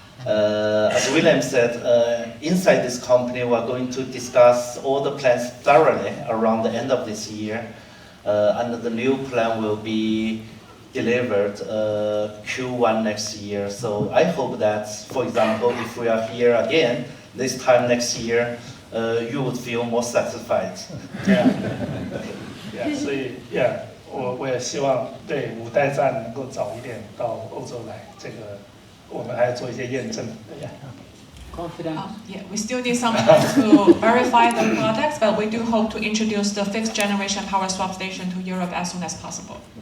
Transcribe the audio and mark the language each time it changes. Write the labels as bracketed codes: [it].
[en] As William said, inside this company we are going to discuss all the plans thoroughly around the end of this year, and the new plan will be delivered Q1 next year. So I hope that, for example, if we are here again this time next year, you would feel more satisfied. [zh] Yeah, 所以 yeah， 我也希望对5代站能够早一点到欧洲来，这个我们还要做一些验证。 [en] Confident. Yeah, we still need some time to verify the products, but we do hope to introduce the 5th generation power swap station to Europe as soon as possible.